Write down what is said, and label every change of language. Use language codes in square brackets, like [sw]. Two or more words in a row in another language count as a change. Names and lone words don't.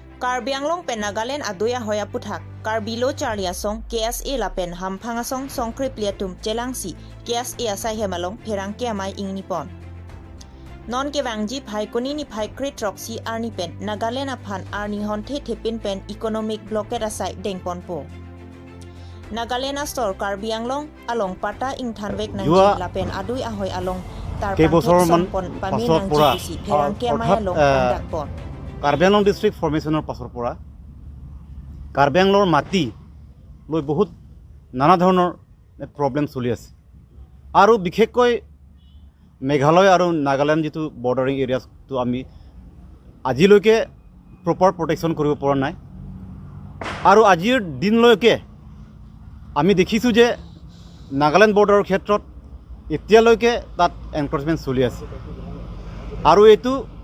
[mjw] Karbi Anglong pen Nagaland adoya hoya puthak Karbilo Charlia song KSA lapen hampanga song songkri pliatum jelangsi KSA asai hemalong perang ke amai ingnipon non ke wangji phai konini phai krit roxy arni pen Nagaland aphan arni honte thepin pen [en] economic blockade [mjw] asai dengpon po Nagaland store Karbi Anglong along pata ing thanwek nangji lapen adoi ahoy along tar pon pami nangji perang ke amai along pandak pon [as] কাৰ্বি আংলং ডিষ্ট্ৰিক্ট ফৰ্মেশ্যনৰ পাছৰ পৰা কাৰ্বি আংলং মাটি লৈ বহুত নানা ধৰণৰ প্ৰবলেম চলি আছে আৰু বিশেষকৈ মেঘালয় আৰু নাগালেণ্ড যেটো বৰ্ডাৰিং এৰিয়াটো আমি আজিলৈকে [en] proper protection [as] কৰিব পৰা নাই আৰু আজিৰ দিনলৈকে আমি দেখিছো যে নাগালেণ্ড বৰ্ডাৰৰ ক্ষেত্ৰত এতিয়ালৈকে তাত এনক্ৰোচমেন্ট চলি আছে আৰু এটো